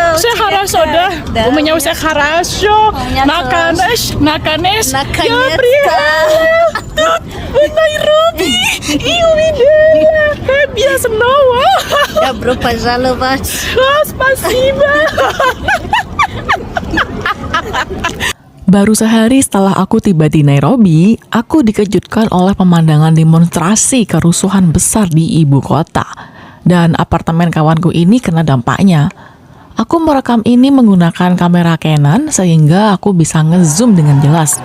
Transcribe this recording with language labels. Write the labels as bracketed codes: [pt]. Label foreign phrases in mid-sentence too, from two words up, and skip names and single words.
[ru] Все хорошо, да? Да. У меня все хорошо. меня Наконец, я Наконец-то. приехала тут, в Найроби. И увидела тебя снова. Добро пожаловать. Спасибо. [id] Baru sehari setelah aku tiba di Nairobi, aku dikejutkan oleh pemandangan demonstrasi kerusuhan besar di ibu kota. Dan apartemen kawanku ini kena dampaknya. Aku merekam ini menggunakan kamera Canon sehingga aku bisa ngezoom dengan jelas.